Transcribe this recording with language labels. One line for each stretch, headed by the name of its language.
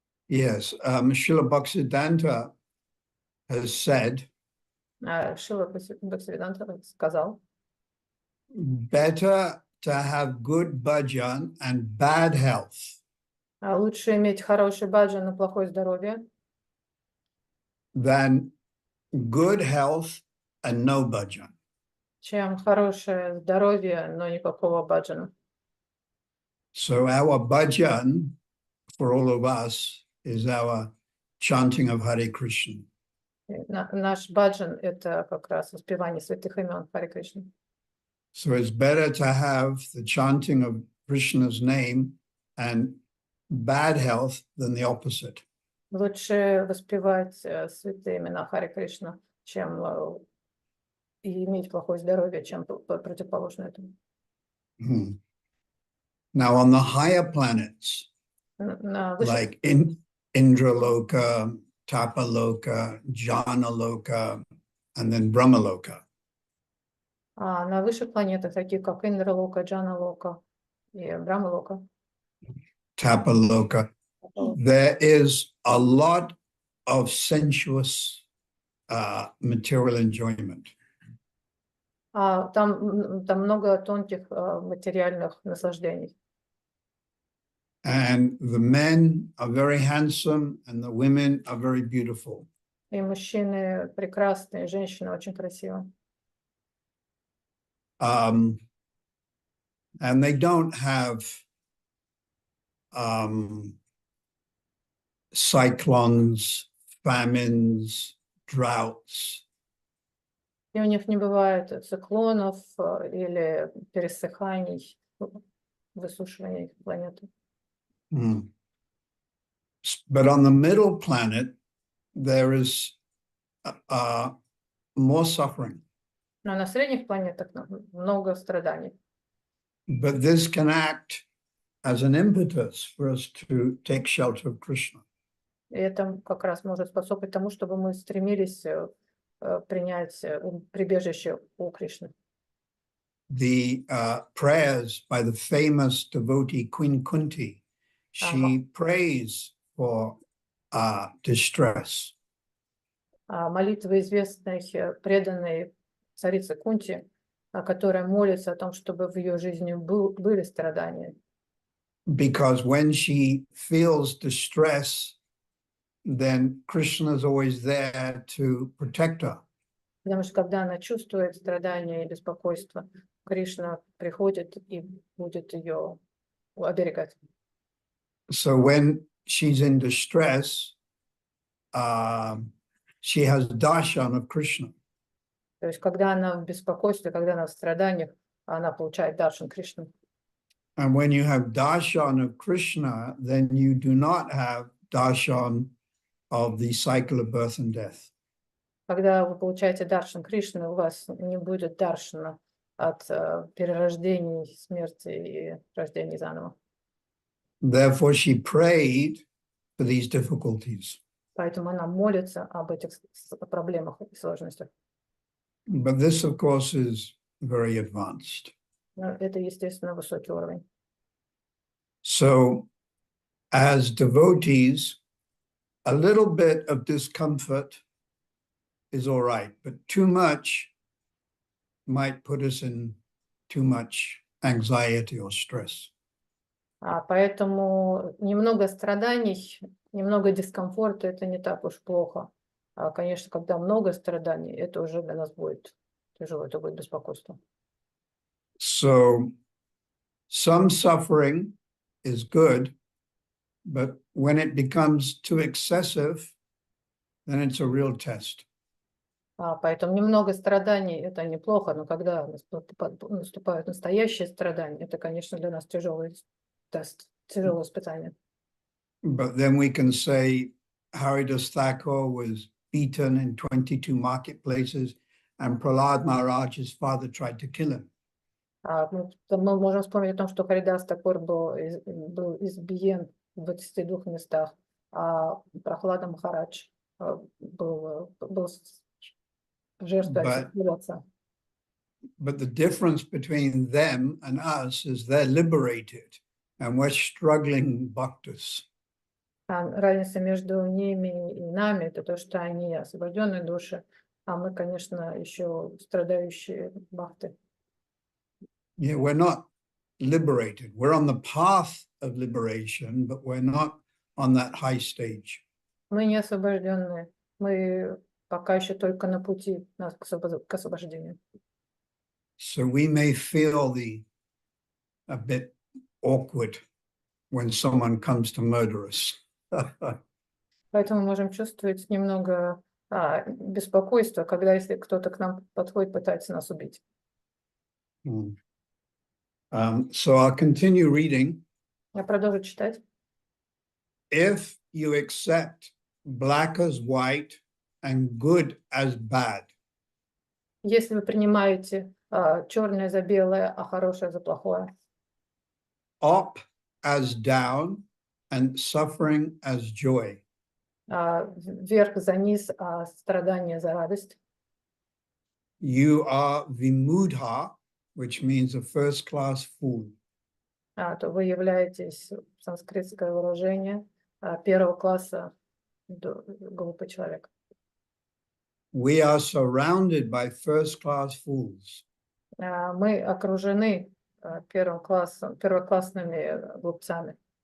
English: Yes, Srila Bhaktisiddhanta has said,
Russian: Шрила Бхактисиданта сказал,
English: better to have good bhajan and bad health
Russian: лучше иметь хороший баджан и плохое здоровье,
English: than good health and no bhajan.
Russian: чем хорошее здоровье, но никакого баджана.
English: So our bhajan for all of us is our chanting of Hare Krishna.
Russian: Наш баджан — это как раз воспевание святых имен Харе Кришны.
English: So it's better to have the chanting of Krishna's name and bad health than the opposite.
Russian: Лучше воспевать святые имена Харе Кришна, чем и иметь плохое здоровье, чем противоположно этому.
English: Now on the higher planets, like Indraloka, Tapaloka, Janaloka, and then Brahmaloka.
Russian: На высших планетах, таких как Индралока, Джаналока и Брамалока,
English: Tapaloka, there is a lot of sensuous material enjoyment.
Russian: Там много тонких материальных наслаждений.
English: And the men are very handsome and the women are very beautiful.
Russian: И мужчины прекрасные, женщины очень красивые.
English: And they don't have cyclones, famines, droughts.
Russian: И у них не бывает циклонов или пересыханий, высушивания планеты.
English: But on the middle planet, there is more suffering.
Russian: Но на средних планетах много страданий.
English: But this can act as an impetus for us to take shelter of Krishna.
Russian: И это как раз может способствовать тому, чтобы мы стремились принять прибежище у Кришны.
English: The prayers by the famous devotee Queen Kunti, she prays for distress.
Russian: Молитва известной преданной царицы Кунти, которая молится о том, чтобы в ее жизни были страдания.
English: Because when she feels distress, then Krishna is always there to protect her.
Russian: Потому что когда она чувствует страдания и беспокойство, Кришна приходит и будет ее оберегать.
English: So when she's in distress, she has darshan of Krishna.
Russian: То есть, когда она в беспокойстве, когда она в страданиях, она получает даршан Кришны.
English: And when you have darshan of Krishna, then you do not have darshan of the cycle of birth and death.
Russian: Когда вы получаете даршан Кришны, у вас не будет даршана от перерождений, смерти и рождений заново.
English: Therefore, she prayed for these difficulties.
Russian: Поэтому она молится об этих проблемах и сложностях.
English: But this, of course, is very advanced.
Russian: Но это, естественно, высокий уровень.
English: So, as devotees, a little bit of discomfort is all right, but too much might put us in too much anxiety or stress.
Russian: Поэтому немного страданий, немного дискомфорта – это не так уж плохо. Конечно, когда много страданий, это уже для нас будет тяжело, это будет беспокойство.
English: So, some suffering is good, but when it becomes too excessive, then it's a real test.
Russian: Поэтому немного страданий – это неплохо, но когда наступают настоящие страдания, это, конечно, для нас тяжелый тест, тяжелое испытание.
English: But then we can say Haridas Thakur was beaten in 22 marketplaces, and Prahlad Maharaj's father tried to kill him.
Russian: Мы можем вспомнить о том, что Харидас Такур был избиен в 22 местах, а Прохлада Махарадж был жертвой отца.
English: But the difference between them and us is they're liberated, and we're struggling bhaktas.
Russian: Разница между ними и нами – это то, что они освобожденные души, а мы, конечно, еще страдающие бхакты.
English: Yeah, we're not liberated. We're on the path of liberation, but we're not on that high stage.
Russian: Мы не освобожденные, мы пока еще только на пути к освобождению.
English: So we may feel a bit awkward when someone comes to murder us.
Russian: Поэтому мы можем чувствовать немного беспокойства, когда если кто-то к нам подходит, пытается нас убить.
English: So I'll continue reading.
Russian: Я продолжу читать.
English: If you accept black as white and good as bad.
Russian: Если вы принимаете черное за белое, а хорошее за плохое.
English: Up as down and suffering as joy.
Russian: Вверх за низ, а страдание за радость.
English: You are vimudha, which means a first-class fool.
Russian: То вы являетесь, санскритское выражение, первого класса глупый человек.
English: We are surrounded by first-class fools.
Russian: Мы окружены первоклассными глупцами.